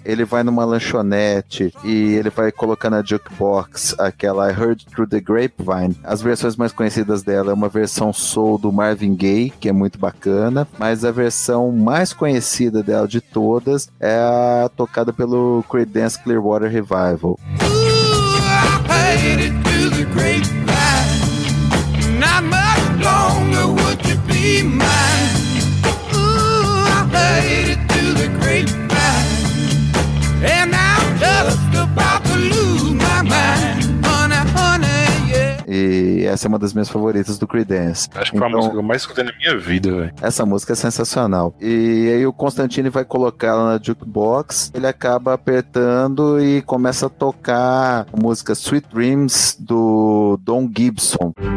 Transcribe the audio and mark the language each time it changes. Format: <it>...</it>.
<pt>Ele vai numa lanchonete e ele vai colocar na jukebox aquela I Heard Through the Grapevine. As versões mais conhecidas dela é uma versão soul do Marvin Gaye, que é muito bacana, mas a versão mais conhecida dela de todas é a tocada pelo Creedence Clearwater Revival.</pt> <en>Ooh, I hate it. The grapevine. Not much longer would you be mine. Ooh, I made it to the grapevine. And I'm just about to lose my mind.</en> <pt>E essa é uma das minhas favoritas do Creedence. Acho que foi a música que eu mais escutei na minha vida, velho. Essa música é sensacional. E aí o Constantine vai colocá-la na jukebox, ele acaba apertando e começa a tocar a música Sweet Dreams do Don Gibson.</pt>